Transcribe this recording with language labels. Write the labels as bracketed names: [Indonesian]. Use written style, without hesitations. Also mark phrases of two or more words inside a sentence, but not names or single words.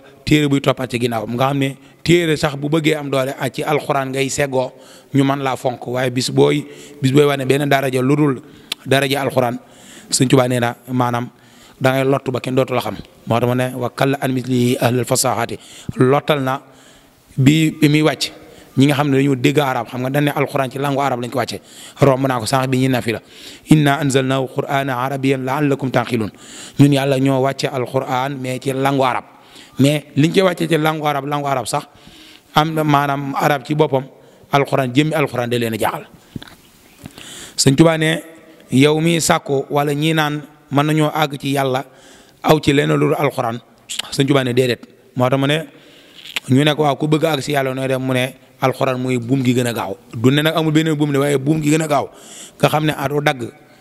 [Wolof] téere buy toppaat ci ginnaaw nga xam ne téere sax bu bëggee am doole ci alxuraan ngay seggoo ñu mën laa fonk waaye bis booy wane benn daraja lu dul daraja alxuraan sëñ Tuubaa nee na maanaam da ngay lottu ba kenn dootu la xam moo tax ma ne [Arabic] وكلّ عن مثله أهل الفصاحة [Wolof] lottal na bi muy wàcc ñi nga xam ne dañoo dégg arab xam nga dañ ne alxuraan ci [French] langue arabe [Wolof] lañ ko wàcce romb naa ko sànq bi ñuy nafila [Arabic] إنا أنزلناه قرآنا عربيا لعلكم تعقلون [Wolof] ñun yàlla ñoo wàcce alxuraan mais ci [French] langue arabe [Wolof] mais liñ koy wàcce ci [French] langue arabe [Wolof] sax am na maanaam arab ci boppam alxuraan jëmmi alxuraan da leen a jaaxal sëñ Tuubaa ne yow mi sàkku wala ñii naan mën nañoo àgg ci yàlla aw ci leneen lu dul alxuraan sëñ Tuubaa ne déedéet moo tax mu ne ñu ne ko waaw ku bëgg àgg si yàlla nooy dem mu ne alxuraan mooy buum gi gën a gaaw du ne nag amul beneen buum ne waaye buum gi gën a gaaw nga xam ne du dagg